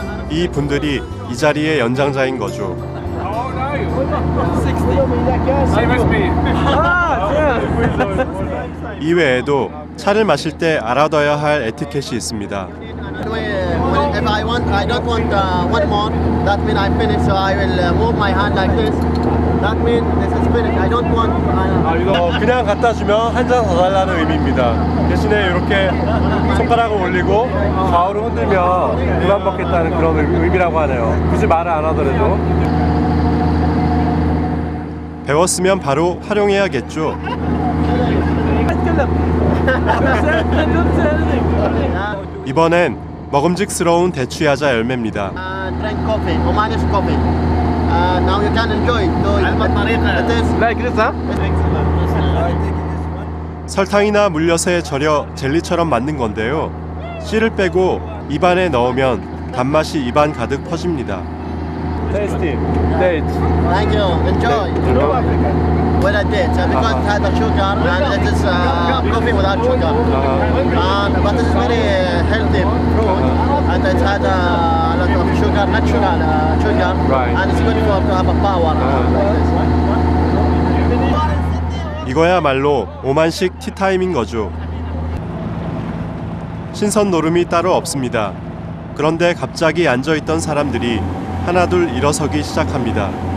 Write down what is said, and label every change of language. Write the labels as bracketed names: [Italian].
[Korean] 이 분들이 이 자리의 연장자인 거죠. 이외에도 차를 마실 때 알아둬야 할 에티켓이 있습니다. [English] If I don't want one more. That means I'm finished. So I will move my hand like this. That means this is finished. I don't want. [Korean] 이거 그냥 갖다 주면 한 잔 더 달라는 의미입니다. 대신에 이렇게 손가락을 올리고 좌우로 흔들면 그만 먹겠다는 그런 의미라고 하네요. 굳이 말을 안 하더라도. 배웠으면 바로 활용해야겠죠. 이번엔 먹음직스러운 대추야자 열매입니다. [English] Drink coffee, Omani's coffee. Now you can enjoy. It is like this, huh? [Korean] 설탕이나 물엿에 절여 젤리처럼 만든 건데요. 씨를 빼고 입안에 넣으면 단맛이 입안 가득 퍼집니다. [English] Tasty. Dates. Thank you. Enjoy. With a date, because it has a sugar and it is coffee without sugar. But it is very healthy fruit and it has a lot of sugar, natural sugar, and it's good for to have a power. Like this. [Korean] 이거야말로 오만식 티타임인 거죠. 신선 노름이 따로 없습니다. 그런데 갑자기 앉아있던 사람들이 하나둘 일어서기 시작합니다.